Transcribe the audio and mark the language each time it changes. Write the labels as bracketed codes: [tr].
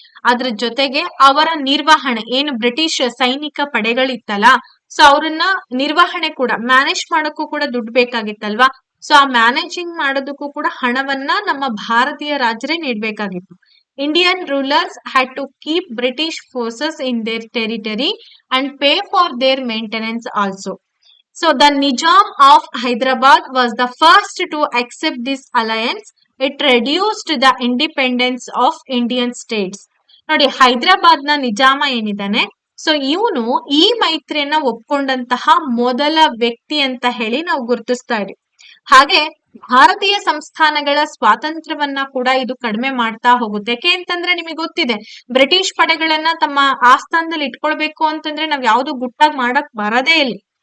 [kn] ಅದ್ರ ಜೊತೆಗೆ ಅವರ ನಿರ್ವಹಣೆ, ಏನು ಬ್ರಿಟಿಷ್ ಸೈನಿಕ ಪಡೆಗಳಿತ್ತಲ್ಲ, ಸೊ ಅವ್ರನ್ನ ನಿರ್ವಹಣೆ ಕೂಡ, ಮ್ಯಾನೇಜ್ ಮಾಡೋಕ್ಕೂ ಕೂಡ ದುಡ್ಡು ಬೇಕಾಗಿತ್ತಲ್ವಾ. ಸೊ ಆ ಮ್ಯಾನೇಜಿಂಗ್ ಮಾಡೋದಕ್ಕೂ ಕೂಡ ಹಣವನ್ನ ನಮ್ಮ ಭಾರತೀಯ ರಾಜರೇ ನೀಡಬೇಕಾಗಿತ್ತು. [en] Indian rulers had to keep British forces in their territory and pay for their maintenance also. So the Nizam of Hyderabad was the first to accept this alliance. It reduced the independence of Indian states. [kn] ನೋಡಿ, ಹೈದರಾಬಾದ್ ನ Nizam ಏನಿದ್ದಾನೆ, so ಇವನು ಈ ಮೈತ್ರಿಯನ್ನ ಒಪ್ಕೊಂಡಂತಹ ಮೊದಲ ವ್ಯಕ್ತಿ ಅಂತ ಹೇಳಿ ನಾವು ಗುರುತಿಸ್ತಾ ಇದೀವಿ. ಹಾಗೆ ಭಾರತೀಯ ಸಂಸ್ಥಾನಗಳ ಸ್ವಾತಂತ್ರ್ಯವನ್ನ ಕೂಡ ಇದು ಕಡಿಮೆ ಮಾಡ್ತಾ ಹೋಗುತ್ತೆ. ಯಾಕೆ ಅಂತಂದ್ರೆ ನಿಮಗೆ ಗೊತ್ತಿದೆ, ಬ್ರಿಟಿಷ್ ಪಡೆಗಳನ್ನ ತಮ್ಮ ಆಸ್ಥಾನದಲ್ಲಿ ಇಟ್ಕೊಳ್ಬೇಕು ಅಂತಂದ್ರೆ ನಾವ್ ಯಾವ್ದು ಗುಟ್ಟಾಗಿ ಮಾಡಕ್ ಬರದೇ ಇಲ್ಲ.